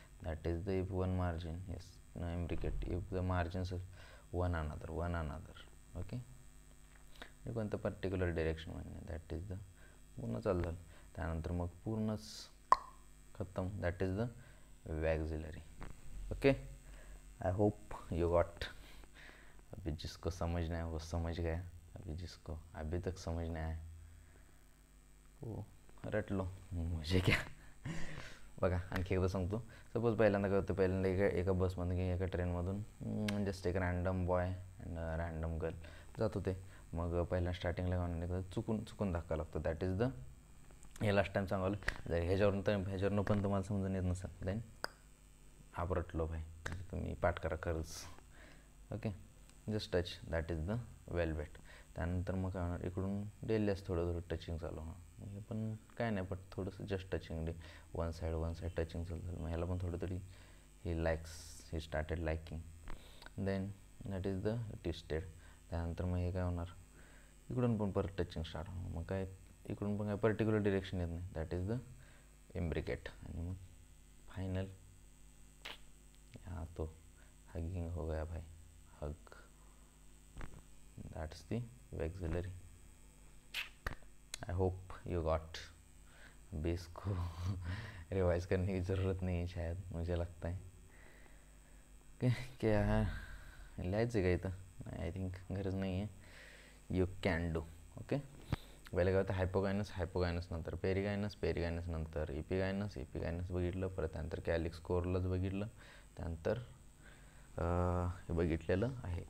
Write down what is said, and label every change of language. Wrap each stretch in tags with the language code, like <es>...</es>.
<en>That is the if one margin yes imbricate if the margins one another.</en> <mr>Okay, हे कोणतं particular direction म्हणजे that is the पूर्ण चालू झालं. त्यानंतर मग पूर्णच खतम, that is the वॅक्झिलरी.</mr> <en>Okay, I hope you got.</en> <hi>अभी जिसको समझ नहीं आया वो समझ गया, अभी जिसको अभी तक समझ नहीं आया हो रट लो,</hi> <mr>म्हणजे क्या. बघा आणखी एकदा सांगतो. सपोज पहिल्यांदा काय होतं, पहिल्यांदा एका बसमधून किंवा एका ट्रेनमधून जस्ट एक random boy and random girl जात होते. मग पहिल्या स्टार्टिंगला काय चुकून धक्का लागतो, दॅट इज द. हे लास्ट टाईम सांगावलं, जर ह्याच्यावरून पण तुम्हाला समजून येत नसेल</mr> <hi>देन आप रटलो भाई,</hi> <mr>तुम्ही पाठ करा खरंच. Okay, just touch that is the velvet. त्यानंतर मग काय होणार, इकडून डेलीच थोडं टचिंग चालू होणार, हे पण काय नाही, पण थोडंसं just touching one side touching चालू झालं. मग ह्याला पण थोडं तरी</mr> <en>He started liking.</en> <mr>Then that is the twisted. त्यानंतर मग हे काय होणार, इकडून पण परत टचिंग स्टार्ट होणार, मग काय इकडून पण काय पर्टिक्युलर डिरेक्शन येत नाही, दॅट इज द इम्ब्रिकेट. आणि मग</mr> <hi>फायनल यहाँ तो हगिंग हो गया भाई, हग, that's the vexillary.</hi> <en>I hope you got.</en> <hi>अभी इसको रिवाइज करने की ज़रूरत नहीं है शायद, मुझे लगता है.</hi> <mr>क्या है लिहायचं का इथं, नाही आय थिंक गरज नाही आहे.</mr> <en>You can do.</en> <mr>ओके, पहिले काय होतं, हायपोगायनस नंतर पेरिगायनस नंतर इपिगायनस बघितलं, परत त्यानंतर कॅलिक्स कोरलच बघितलं, त्यानंतर हे बघितलेलं आहे.</mr>